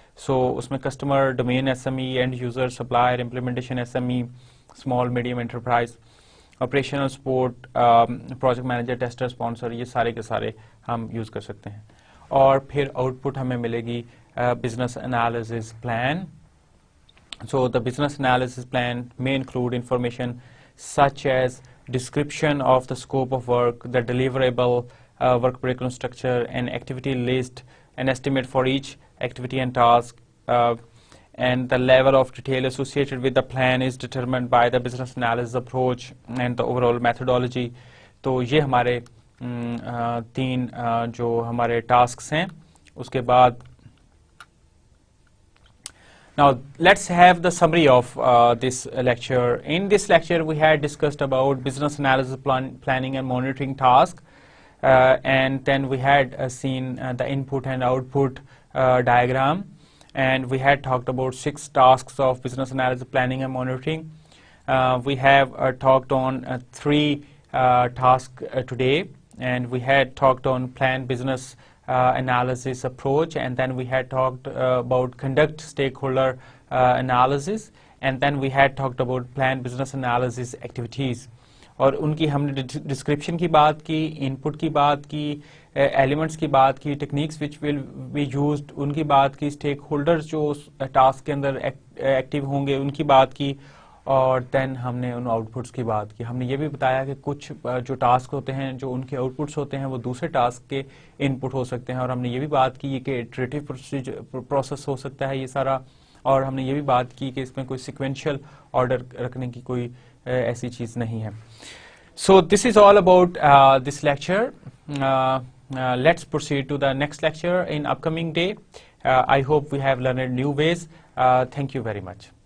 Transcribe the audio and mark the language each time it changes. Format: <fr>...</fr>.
<ur>سو اس میں customer, domain S M E, and user, supplier, implementation S M E, small medium enterprise, operational support, project manager, tester, sponsor, یہ سارے کے سارے ہم use کر سکتے ہیں. اور پھر آؤٹ پٹ ہمیں ملے گی business analysis plan.</ur> <en>So the business analysis plan may include information such as description of the scope of work, the deliverable, work breakdown structure, an activity list, an estimate for each activity and task, and the level of detail associated with the plan is determined by the business analysis approach and the overall methodology.</en> <ur>تو یہ ہمارے تین جو ہمارے tasks ہیں. اس کے بعد</ur> <en>now let's have the summary of this lecture. In this lecture we had discussed about business analysis, planning and monitoring task, and then we had seen the input and output diagram, and we had talked about 6 tasks of business analysis, planning and monitoring. We have talked on 3 tasks today, and we had talked on plan business analysis approach, and then we had talked about conduct stakeholder analysis, and then we had talked about plan business analysis activities.</en> <ur>اور ان کی ہم نے description کی بات کی، ان پٹ کی بات کی، ایلیمنٹس کی بات کی،</ur> <en>techniques which will be used</en> <ur>in کی بات کی، اسٹیک ہولڈرز جو ٹاسک کے اندر ایکٹیو ہوں گے ان کی بات کی، اور دین ہم نے ان آؤٹ پٹس کی بات کی. ہم نے یہ بھی بتایا کہ کچھ جو ٹاسک ہوتے ہیں جو ان کے آؤٹ پٹس ہوتے ہیں وہ دوسرے ٹاسک کے ان پٹ ہو سکتے ہیں، اور ہم نے یہ بھی بات کی کہ ایٹریٹو پروسیس ہو سکتا ہے یہ سارا، اور ہم نے یہ بھی بات کی کہ اس میں کوئی سیکوینشل آرڈر رکھنے کی کوئی ایسی چیز نہیں ہے.</ur> <en>So this is all about this lecture. Let's proceed to the next lecture in upcoming day. I hope we have learned new ways. Thank you very much.</en>